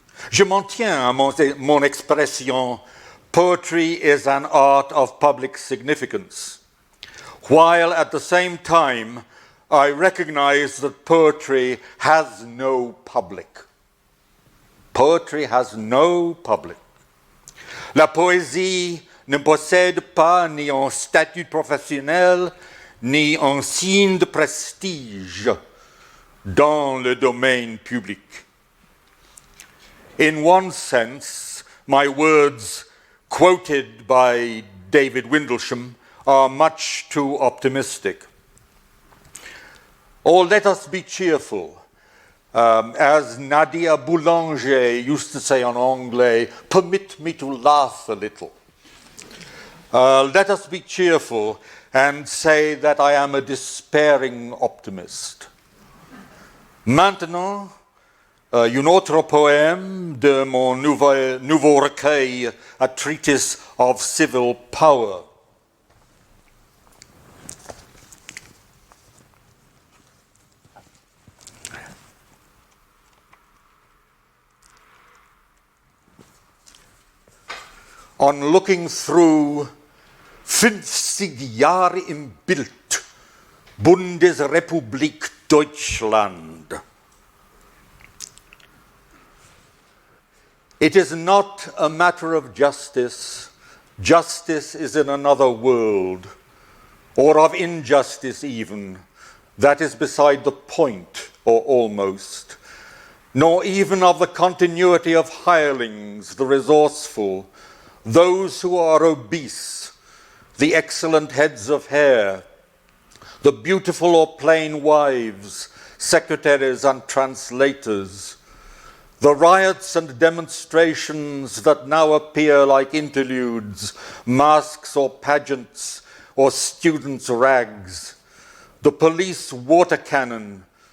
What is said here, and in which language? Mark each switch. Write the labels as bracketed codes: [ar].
[fr] Je m'en tiens à mon expression, [en] poetry is an art of public significance, while at the same time I recognize that poetry has no public. Poetry has no public. [fr] La poésie ne possède pas ni un statut professionnel, ni un signe de prestige dans le domaine public. [en] In one sense, my words quoted by David Windlesham are much too optimistic. Or let us be cheerful. As Nadia Boulanger used to say [fr] en anglais, [en] permit me to laugh a little. Let us be cheerful and say that I am a despairing optimist. [fr] Maintenant, un autre poème de mon nouveau recueil, A Treatise of Civil Power. [en] On looking through 50 Jahre im Bild, Bundesrepublik Deutschland. It is not a matter of justice. Justice is in another world, or of injustice even. That is beside the point, or almost. Nor even of the continuity of hirelings, the resourceful, those who are obese, the excellent heads of hair, the beautiful or plain wives, secretaries and translators, the riots and demonstrations that now appear like interludes, masks or pageants, or students' rags, the police water cannon.